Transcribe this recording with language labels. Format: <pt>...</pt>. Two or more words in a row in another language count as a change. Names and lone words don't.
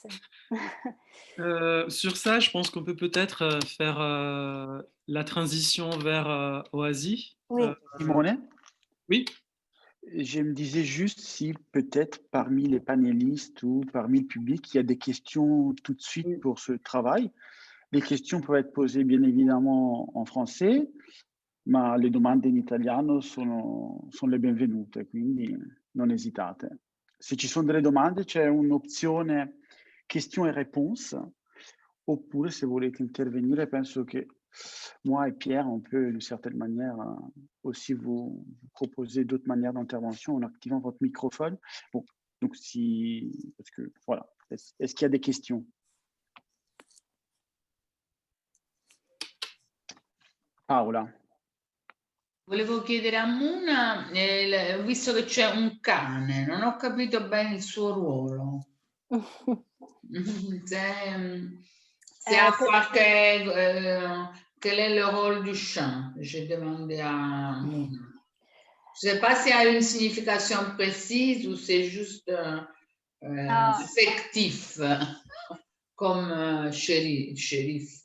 <fr>sur ça, je pense qu'on peut peut-être faire la transition vers Oasi. Oui. Simone, Oui. je me disais juste si peut-être parmi les panélistes ou parmi le public, il y a des questions tout de suite pour ce travail. Les questions peuvent être posées bien évidemment en français,</fr> <it>ma le domande in italiano sono le benvenute, quindi non esitate. Se ci sono delle domande c'è un'opzione</it> <fr>questions et réponses,</fr> <it>oppure se volete intervenire, penso che</it> <fr>moi et Pierre, on peut d'une certaine manière aussi vous proposer d'autres manières d'intervention en activant votre microphone. Bon, donc parce que voilà, est-ce qu'il y a des questions? Paola.</fr> <it>Volevo chiedere a Muna, visto che c'è un cane, non ho capito bene il suo ruolo.</it> <fr>C'est à voir quel est le rôle du chant, j'ai demandé à Mouna. Je ne sais pas s'il y a une signification précise ou c'est juste affectif, comme shérif.</fr>